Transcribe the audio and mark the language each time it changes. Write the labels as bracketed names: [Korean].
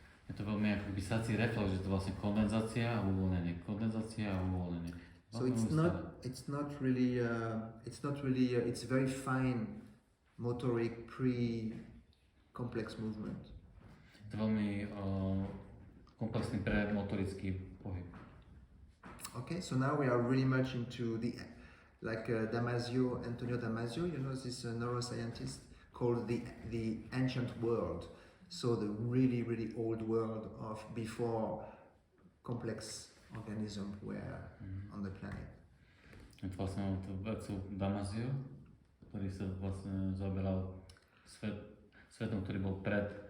[Slovak] Je to veľmi ako vysací reflex, že to vlastne kondenzácia a uvoľnenie, kondenzácia a uvoľnenie. [English] So it's not really it's very fine motoric pre-complex movement. [Slovak] Je to veľmi komplexný premotorický pohyb. [English] Okay, so now we are really much into the Antonio Damasio, you know, this neuroscientist called the ancient world. So the really, really old world of before complex organisms were on the planet. [Slovak] Je to vlastne to vedcu Damasio, ktorý sa vlastne zaoberal svetom, ktorý bol pred